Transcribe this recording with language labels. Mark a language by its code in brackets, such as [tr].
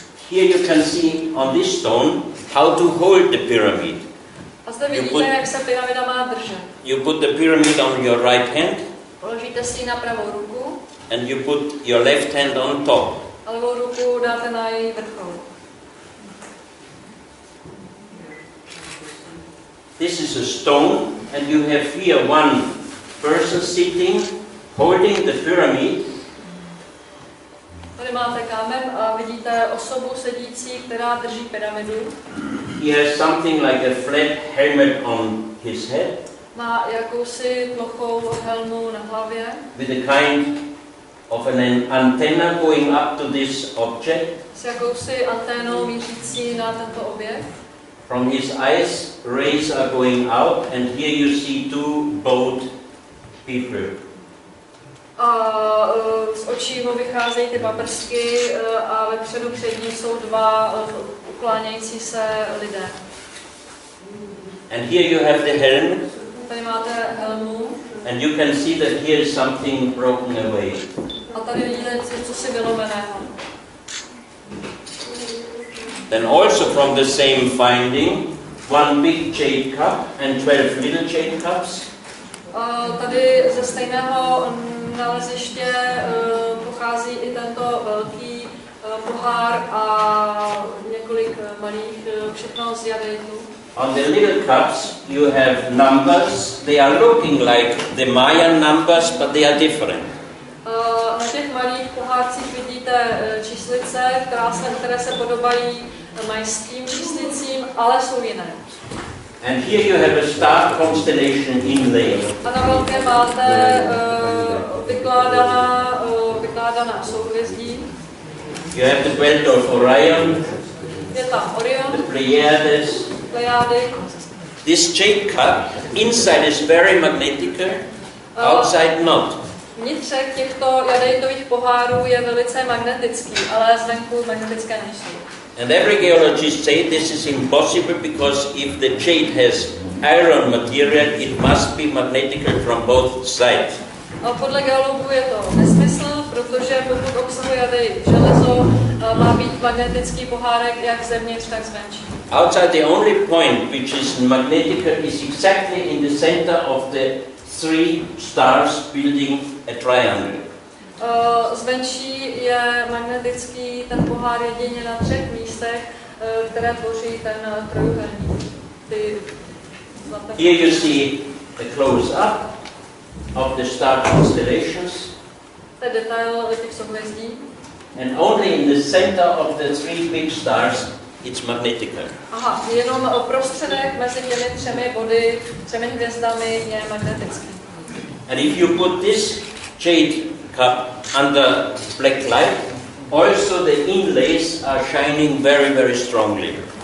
[en] Here you can see on this stone how to hold the pyramid. [cs] A zde vidíte, jak se pyramida má držet. [en] You put the pyramid on your right hand. [cs] Položíte si ji na pravou ruku. [en] And you put your left hand on top. [cs] A levou ruku dáte na její vrchol. [en] This is a stone, and you have here one person sitting, holding the pyramid. [cs] Tady máte kámen a vidíte osobu sedící, která drží pyramidu. [en] He has something like a flat helmet on his head. [cs] Má jakousi plochou helmu na hlavě. [en] With a kind of an antenna going up to this object. [cs] S jakousi anténou mířící na tento objekt. [en] From his eyes, rays are going out, and here you see two boat people. [cs] A z očí mu vycházejí ty paprsky a vepředu před ním jsou dva uklánějící se lidé. [en] And here you have the helm. [cs] Tady máte helmu. [en] And you can see that here is something broken away. [cs] A tady vidíte něco si vylomeného. [en] Then also from the same finding, one big jade cup and 12 little jade cups. [cs] Tady ze stejného naleziště pochází i tento velký pohár a několik malých, všechno z jadejtu. [en] On the little cups you have numbers. They are looking like the Mayan numbers, but they are different. [cs] Na těch malých pohárcích vidíte číslice, které se podobají majským číslicím, ale jsou jiné. [en] And here you have a star constellation inlay. [cs] A na velké máte vykládaná souhvězdí. [en] You have the belt of Orion. [cs] Je tam Orion. [en] The Pleiades. [cs] Plejády. [en] This jade cup inside is very magnetical, outside not. [cs] Vnitřek těchto jadejtových pohárů je velice magnetický, ale zvenku magnetické nejsou. [en] And every geologist say this is impossible because if the jade has iron material, it must be magnetical from both sides. [cs] A podle geologů je to nesmysl, protože pokud obsahuje jadej železo, má být magnetický pohárek jak zevnitř, tak zvenčí. [en] Outside the only point which is magnetical is exactly in the center of the three stars building a triangle. [cs] Zvenčí je magnetický ten pohár jedině na 3 místech, které tvoří ten trojúhelník. [en] Here you see a close-up of the star constellations. [cs] To je detail těch souhvězdí. [en] And only in the center of the three big stars it's magnetical. [cs] Aha, jenom prostředek mezi těmi 3 body, 3 hvězdami je magnetický. [en] And if you put this jade cup under black light, also the inlays are shining very, very strongly.